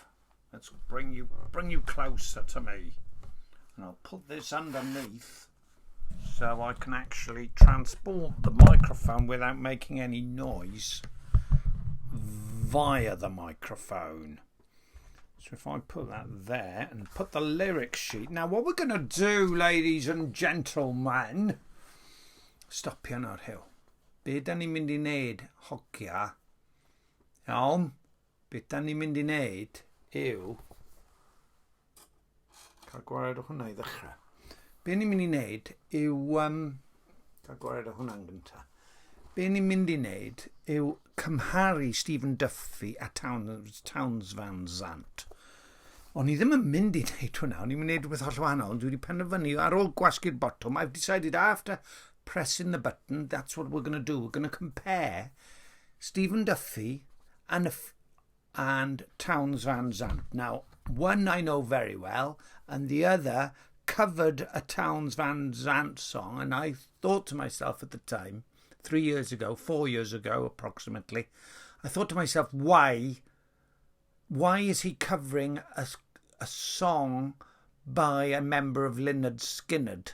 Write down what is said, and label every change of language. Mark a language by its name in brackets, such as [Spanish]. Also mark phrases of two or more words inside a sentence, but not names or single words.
[English] Let's bring you closer to me. And I'll put this underneath so I can actually transport the microphone without making any noise via the microphone. So if I put that there and put the lyric sheet. Now what we're going to do, ladies and gentlemen, stop piano hill. [Welsh] Be da ni mynd I wneud hogia. Iawn? Be da ni mynd I wneud yw... Cael gwared o hwnna I ddechrau. Be ni'n mynd I wneud yw... Cael gwared o hwnna'n gyntaf. Be ni'n mynd I wneud yw cymharu Stephen Duffy a Towns Van Zandt. O'n I ddim yn mynd I wneud hwnna. O'n i'n mynd I wneud rhywbeth holl wahanol. Dwi wedi penderfynu ar ôl gwasgu'r botwm. [English] I've decided after pressing the button, that's what we're going to do. We're going to compare Stephen Duffy and Towns Van Zandt. Now, one I know very well, and the other covered a Towns Van Zandt song, and I thought to myself at the time, 4 years ago approximately, I thought to myself, why is he covering a song by a member of Lynyrd Skynyrd?